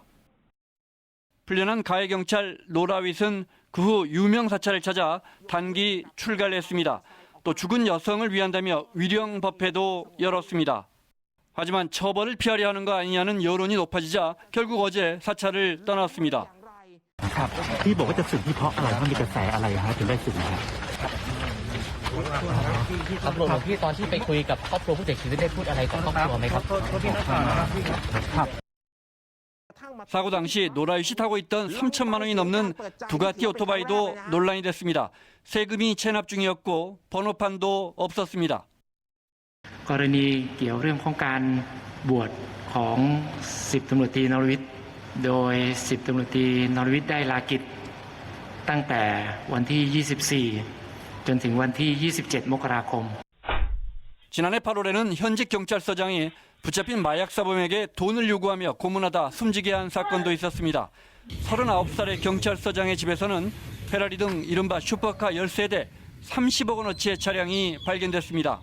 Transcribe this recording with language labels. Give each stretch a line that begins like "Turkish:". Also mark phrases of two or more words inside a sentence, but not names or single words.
Korean: 풀려난 가해 경찰 노라윗은 그 후 유명 사찰을 찾아 단기 출가를 했습니다. 또 죽은 여성을 위한다며 위령 법회도 열었습니다. 하지만 처벌을 피하려 하는 거 아니냐는 여론이 높아지자 결국 어제 사찰을 떠났습니다.
Thai: ที่บอกว่าจะสึกนี่เพราะอะไรครับมีกระแสอะไรฮะถึงได้สึกครับครับหลวงพี่ตอนที่ไปคุยกับครอบครัวผู้เสียชีวิตได้พูดอะไรกับครอบครัวไหมครับ
Korean: 사고 당시 노라윗이 타고 있던 3천만 원이 넘는 두가티 오토바이도 논란이 됐습니다. 세금이 체납 중이었고 번호판도 없었습니다.
Thai: กรณีเกี่ยวเรื่องของการบวชของ10ตำรวจตรีนรวิทย์โดย10ตำรวจตรีนรวิทย์ได้ลากิจตั้งแต่วันที่ 24 จนถึงวันที่ 27 มกราคม
Korean: 지난해 8월에는 현직 경찰서장이 붙잡힌 마약 사범에게 돈을 요구하며 고문하다 숨지게 한 사건도 있었습니다. 39살의 경찰서장의 집에서는 페라리 등 이른바 슈퍼카 13대 30억 원어치의 차량이 발견됐습니다.